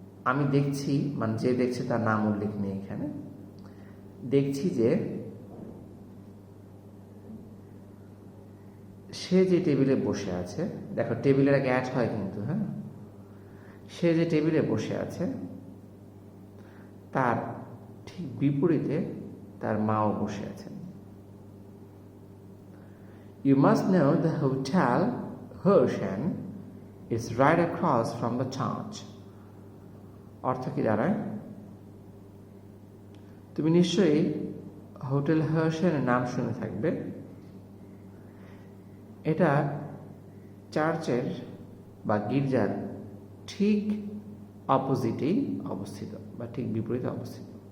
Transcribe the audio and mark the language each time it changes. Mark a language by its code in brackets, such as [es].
[bn] আমি দেখছি, মানে যে দেখছে তার নাম উল্লেখ নেই এখানে। দেখছি যে সে যে টেবিলে বসে আছে, দেখো টেবিলের আগে অ্যাড হয় কিন্তু, হ্যাঁ, সে যে টেবিলে বসে আছে তার ঠিক বিপরীতে তার মাও বসে আছেন। [en] You must know the hotel Hershen is right across from the church. [bn] অর্থ কি দাঁড়ায়? তুমি নিশ্চয়ই হোটেল হার্শেনের নাম শুনে থাকবে। এটা চার্চের বা গির্জার ঠিক অপোজিটেই অবস্থিত বা ঠিক বিপরীতে অবস্থিত।